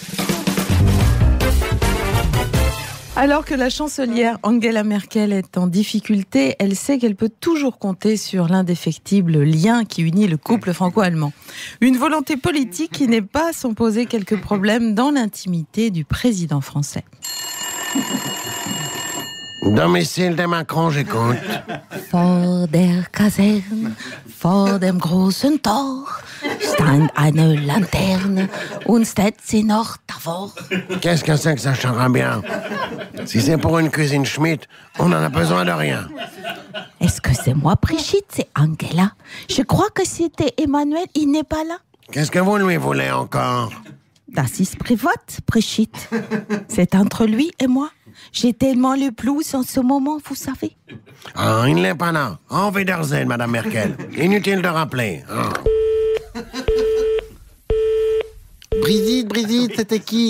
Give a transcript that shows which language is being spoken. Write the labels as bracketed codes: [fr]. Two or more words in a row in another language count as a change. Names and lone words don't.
[fr] Alors que la chancelière Angela Merkel est en difficulté, elle sait qu'elle peut toujours compter sur l'indéfectible lien qui unit le couple franco-allemand. Une volonté politique qui n'est pas sans poser quelques problèmes dans l'intimité du président français. Domicile de Macron, j'écoute. [de] Vor der Kaserne, vor dem großen Tor, stand eine Lanterne und steht sie noch davor. [fr] Qu'est-ce que c'est que ça charabia? Si c'est pour une cuisine Schmitt, on n'en a besoin de rien. Est-ce que c'est moi, Brigitte? C'est Angela. Je crois que c'était Emmanuel, il n'est pas là. Qu'est-ce que vous lui voulez encore? [de] Das ist privat, [fr] Brigitte. C'est entre lui et moi. J'ai tellement le blues en ce moment, vous savez. Ah, il n'est pas là. [de] En Wiedersehen, Madame Merkel. [fr] Inutile de rappeler. Oh. Brigitte, c'était qui?